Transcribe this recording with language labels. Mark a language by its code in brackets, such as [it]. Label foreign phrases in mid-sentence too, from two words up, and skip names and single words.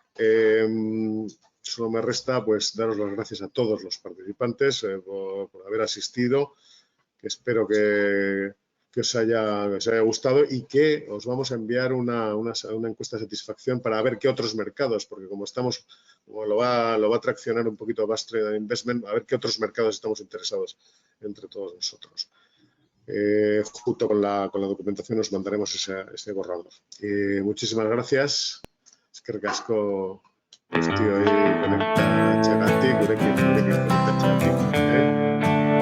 [es] Solo me resta pues daros las gracias a todos los participantes por haber asistido, que espero que os haya gustado y que os vamos a enviar una encuesta de satisfacción para ver qué otros mercados, porque como lo va a traccionar un poquito Basque Trade and Investment, a ver qué otros mercados estamos interesados entre todos nosotros. Junto con la documentación os mandaremos ese borrador. Muchísimas gracias. [eu] Eskerrik asko guztioi konektatzeagatik, gurekin konektatzeagatik.